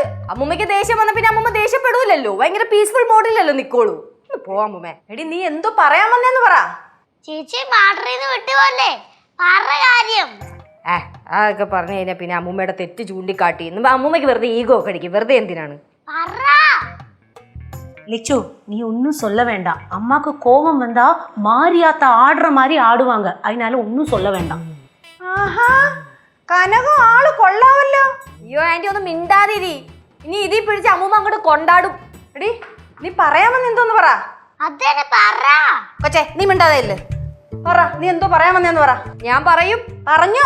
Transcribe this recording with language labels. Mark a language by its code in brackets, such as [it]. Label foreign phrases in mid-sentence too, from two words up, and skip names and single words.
[ml] അമ്മൂമ്മയ്ക്ക് ദേഷ്യം വന്ന പിന്നെ അമ്മൂമ്മ ദേഷ്യപ്പെടൂലല്ലോ, ഭയങ്കര [en] peaceful mode [ml] നിക്കോളൂ. പോവാ അമ്മൂമ്മേ. എടി നീ എന്തോ പറയാൻ വന്നേന്ന് പറ. ചേച്ചി മാട്ടറിന്ന് വിട്ടുപോലെ പറ കാര്യം. അതൊക്കെ പറഞ്ഞു കഴിഞ്ഞാൽ പിന്നെ അമ്മൂമ്മയുടെ തെറ്റ് ചൂണ്ടിക്കാട്ടി അമ്മൂമ്മയ്ക്ക് വെറുതെ ഈഗോ ഒക്കെ അടിക്കും. വെറുതെ എന്തിനാണ്? [ta] லிச்சு, நீ ஒன்னும் சொல்ல வேண்டாம். அம்மாக்கு கோபம் வந்தா மாரியாத்த ஆடுற மாதிரி ஆடுவாங்க, அதனால ஒன்னும் சொல்ல வேண்டாம். [ml] കനകം ആള് കൊള്ളാവല്ലോ. അയ്യോ ആന്റി, ഒന്നും മിണ്ടാതിരി. ഇനി ഇതിൽ പിടിച്ച് അമ്മൂമ്മ അങ്ങോട്ട് കൊണ്ടാടും. എടി നീ പറയാമെന്ന് എന്തോന്ന് പറ. അതന്നെ പറ. കൊച്ചേ, നീ മിണ്ടാതെ ഇല്ലേ? പറ, നീ എന്തോ പറയാമെന്ന് പറ. ഞാൻ പറയും. പറഞ്ഞോ?